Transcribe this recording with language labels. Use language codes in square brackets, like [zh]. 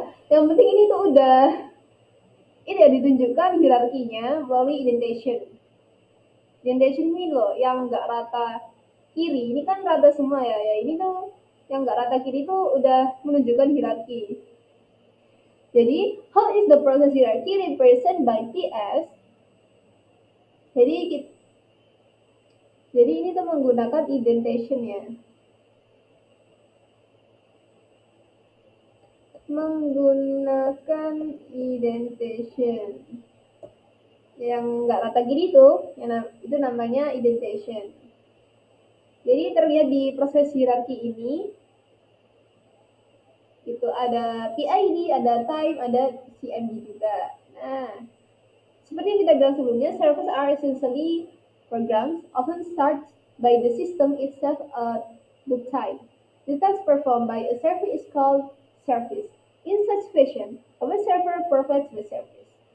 [id] Yang penting ini tuh udah ini ya ditunjukkan hierarkinya melalui indentation. Indentation ini loh, yang nggak rata kiri, ini kan rata semua ya. Ini tuh yang nggak rata kiri tuh udah menunjukkan hierarki. [en] Jadi, how is the process hierarchy represented by PS? [id] Jadi ini tuh menggunakan indentation ya. Menggunakan indentation. Yang nggak rata gini tuh, itu namanya indentation. Jadi terlihat di proses hierarki ini, itu ada PID, ada time, ada CMD juga. Nah, seperti yang kita bilang sebelumnya, [en] servers are essentially programs, often start by the system itself at boot time. The task performed by a server is called service. In such fashion, a web server provides the service.